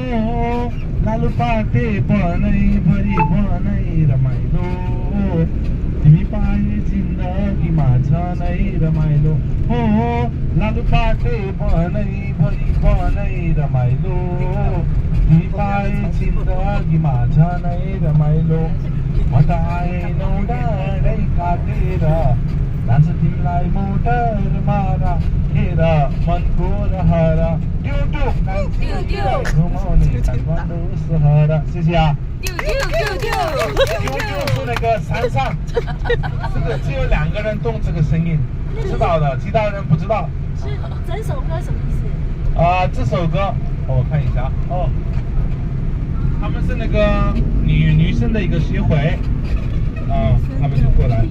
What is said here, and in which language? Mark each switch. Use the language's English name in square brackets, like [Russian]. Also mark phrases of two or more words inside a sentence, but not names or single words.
[Nepali] लालुपाते बनैभरि बनै रमाइलो तिमी पाए जिन्दगीमा झनै रमाइलो हो लालुपाते बनैभरि बनै रमाइलो तिमी पाए जिन्दगीमा झनै रमाइलो म त आएँ नौडाँडै काटेर लान्छु तिमीलाई मोटरमा राखेर मनको रहर घुमाउने काठमाडौँ सहर [Chinese] 谢谢啊是那个山上这个只有2个人懂这个声音知道的其他人不知道是整首歌什么意思这首歌我看一下哦他们是那个女生的一个协会他们就过来